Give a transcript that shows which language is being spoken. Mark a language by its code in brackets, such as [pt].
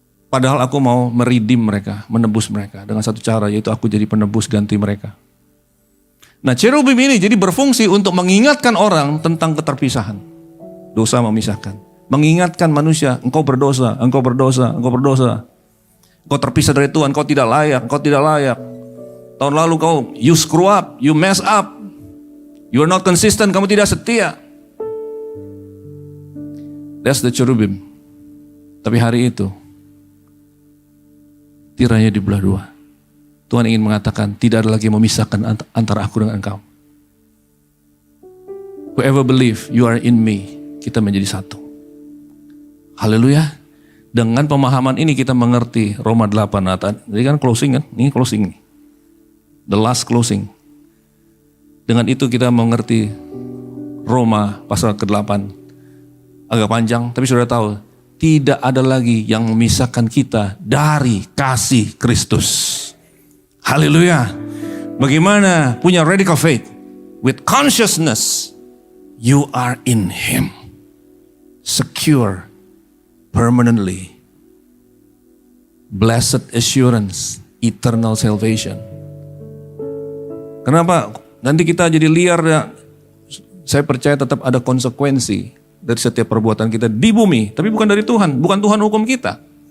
[id] Padahal aku mau meridim mereka, menebus mereka dengan satu cara, yaitu aku jadi penebus ganti mereka. Nah, cherubim ini jadi berfungsi untuk mengingatkan orang tentang keterpisahan. Dosa memisahkan. Mengingatkan manusia, engkau berdosa, engkau berdosa, engkau berdosa. Engkau terpisah dari Tuhan, engkau tidak layak, engkau tidak layak. Tahun lalu kau, [en] you screw up, you mess up. You are not consistent, [id] kamu tidak setia. [en] That's the cherubim. [id] Tapi hari itu, tirainya dibelah dua. Tuhan ingin mengatakan tidak ada lagi yang memisahkan antara aku dengan engkau. [en] Whoever believe you are in me, [id] kita menjadi satu. [en] Haleluya. [id] Dengan pemahaman ini kita mengerti Roma 8. Jadi kan closing kan? Ini closing nih. [en] The last closing. [id] Dengan itu kita mengerti Roma pasal ke-8. Agak panjang, tapi sudah tahu. Tidak ada lagi yang memisahkan kita dari kasih Kristus. Haleluya. Bagaimana punya [en] radical faith? With consciousness, you are in Him. Secure, permanently. Blessed assurance, eternal salvation. [id] Kenapa? Nanti kita jadi liar ya. Saya percaya tetap ada konsekuensi dari setiap perbuatan kita di bumi, tapi bukan dari Tuhan, bukan Tuhan hukum kita.